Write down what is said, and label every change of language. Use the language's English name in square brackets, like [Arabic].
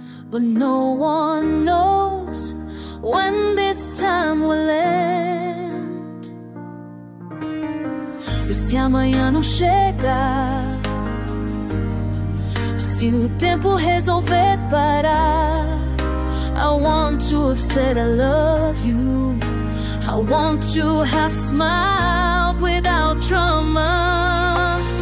[English] But no one knows when this time will end. [Portuguese] E se amanhã não chegar, se o tempo resolver parar. [English] I want to have said I love you. I want to have smiled without drama.